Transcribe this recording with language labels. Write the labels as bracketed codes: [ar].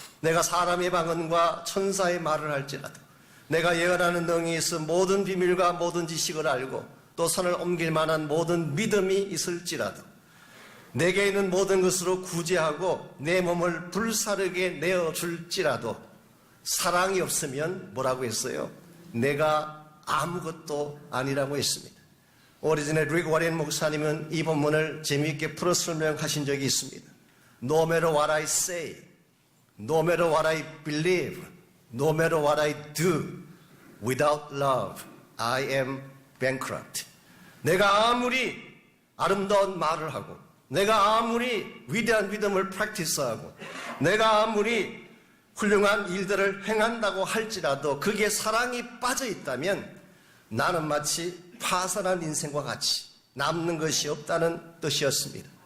[ko] 내가 사람의 방언과 천사의 말을 할지라도 내가 예언하는 능이 있어 모든 비밀과 모든 지식을 알고 또 선을 옮길 만한 모든 믿음이 있을지라도 내게 있는 모든 것으로 구제하고 내 몸을 불사르게 내어줄지라도 사랑이 없으면 뭐라고 했어요? 내가 아무것도 아니라고 했습니다. 오리진의 릭 워렌 목사님은 이 본문을 재미있게 풀어 설명하신 적이 있습니다. [en] No matter what I say, no matter what I believe, no matter what I do, without love, I am bankrupt. [ko] 내가 아무리 아름다운 말을 하고, 내가 아무리 위대한 믿음을 프랙티스하고, 내가 아무리 훌륭한 일들을 행한다고 할지라도 그게 사랑이 빠져 있다면 나는 마치 파산한 인생과 같이 남는 것이 없다는 뜻이었습니다.